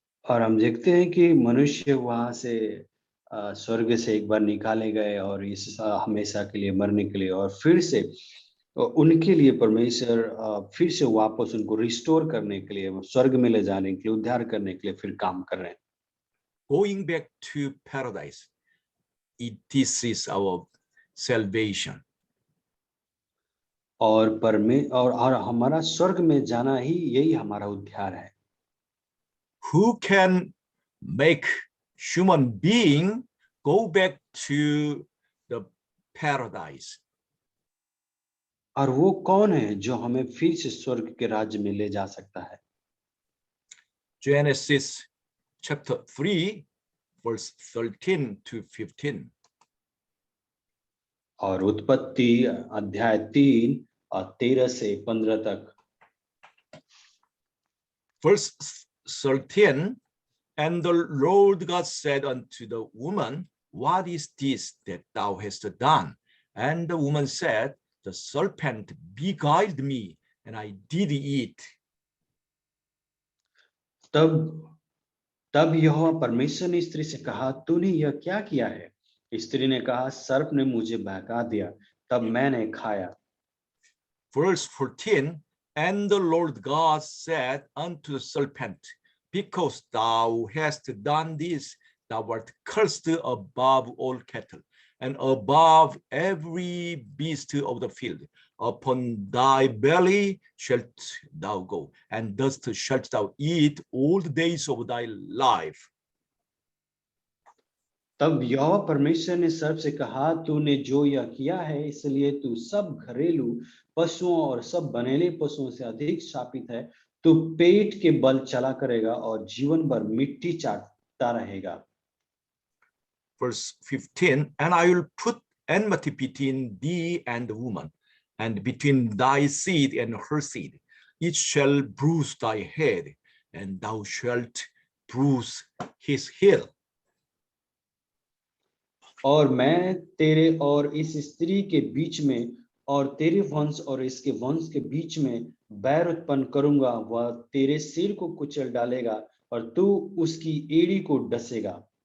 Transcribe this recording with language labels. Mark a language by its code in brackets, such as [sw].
[hi] और हम देखते हैं कि मनुष्य वहां से स्वर्ग से एक बार निकाले गए और इस हमेशा के लिए मरने के लिए, और फिर से उनके लिए परमेश्वर फिर से वापस उनको रिस्टोर करने के लिए, स्वर्ग में ले जाने के लिए, उद्धार करने के लिए फिर काम कर रहे हैं। [en] Going back to paradise, this is our salvation. [hi] और हमारा स्वर्ग में जाना ही यही हमारा उद्धार है। [en] Who can make human being go back to the paradise. [hi] और वो कौन है जो हमें फिर से स्वर्ग के राज्य में ले जा सकता है? [en] Genesis chapter 3, verse 13 to 15. [hi] और उत्पत्ति अध्याय 3 और 13 से 15 तक। [en] Verse 13, and the Lord God said unto the woman, what is this that thou hast done? And the woman said, the serpent beguiled me, and I did eat. [hi] तब यहोवा परमेश्वर ने स्त्री से कहा, तूने यह क्या किया है? स्त्री ने कहा, सर्प ने मुझे बहका दिया, तब मैंने खाया। [en] Verse 14, and the Lord God said unto the serpent, because thou hast done this, thou art cursed above all cattle, and above every beast of the field. Upon thy belly shalt thou go, and dust shalt thou eat all the days of thy life. [hi] तब यहोवा परमेश्वर ने सर्प से कहा, तूने जो यह किया है, इसलिए तू सब घरेलू पशुओं और सब बनेले पशुओं से अधिक शापित है। तू पेट के बल चला करेगा और जीवन भर मिट्टी चाटता रहेगा। [en] Verse 15, and I will put enmity between thee and the woman, and between thy seed and her seed. It shall bruise thy head, and thou shalt bruise his heel. [hi] और मैं तेरे और इस स्त्री के बीच में और तेरे वंश और इसके वंश के बीच में बैर उत्पन्न करूंगा, वह तेरे सिर को कुचल डालेगा और तू उसकी एड़ी को डसेगा।